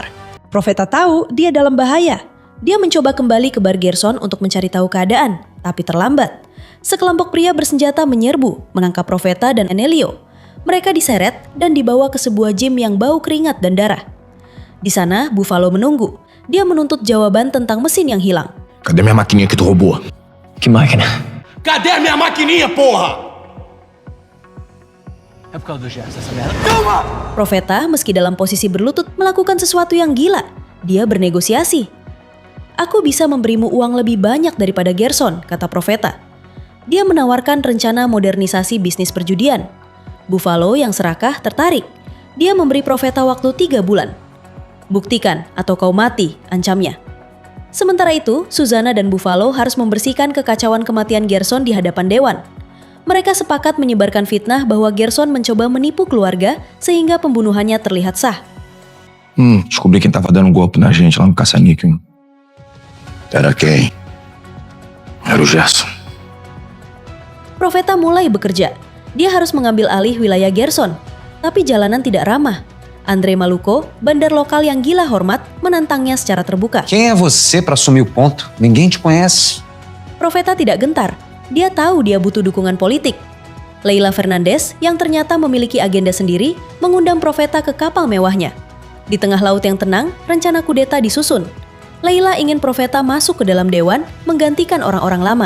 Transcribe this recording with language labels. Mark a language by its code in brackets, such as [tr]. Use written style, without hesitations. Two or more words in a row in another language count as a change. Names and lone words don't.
[id] Profeta tahu dia dalam bahaya. Dia mencoba kembali ke bar Gerson untuk mencari tahu keadaan, tapi terlambat. Sekelompok pria bersenjata menyerbu, menangkap Profeta dan Enelio. Mereka diseret dan dibawa ke sebuah gym yang bau keringat dan darah. Di sana, Buffalo menunggu. Dia menuntut jawaban tentang mesin yang hilang. [pt] Cadê minha maquininha que tu roubou? Que máquina? Cadê minha maquininha, porra? É por causa do Gerson, essa merda. [id] Profeta, meski dalam posisi berlutut, melakukan sesuatu yang gila. Dia bernegosiasi. Aku bisa memberimu uang lebih banyak daripada Gerson, kata Profeta. Dia menawarkan rencana modernisasi bisnis perjudian. Buffalo yang serakah tertarik. Dia memberi Profeta waktu 3 bulan. Buktikan atau kau mati, ancamnya. Sementara itu, Susana dan Buffalo harus membersihkan kekacauan kematian Gerson di hadapan dewan. Mereka sepakat menyebarkan fitnah bahwa Gerson mencoba menipu keluarga sehingga pembunuhannya terlihat sah. [pt] Descobri quem tava dando golpe na gente lá no caça-níquel. Era quem? Era o Gerson. [id] Profeta mulai bekerja. Dia harus mengambil alih wilayah Gerson. Tapi jalanan tidak ramah. Andre Maluco, bandar lokal yang gila hormat, menantangnya secara terbuka. [pt] Quem é você para assumir o ponto? Ninguém te conhece. [id] Profeta tidak gentar. Dia tahu dia butuh dukungan politik. Leila Fernandez, yang ternyata memiliki agenda sendiri, mengundang Profeta ke kapal mewahnya. Di tengah laut yang tenang, rencana kudeta disusun. Leila ingin Profeta masuk ke dalam dewan, menggantikan orang-orang lama.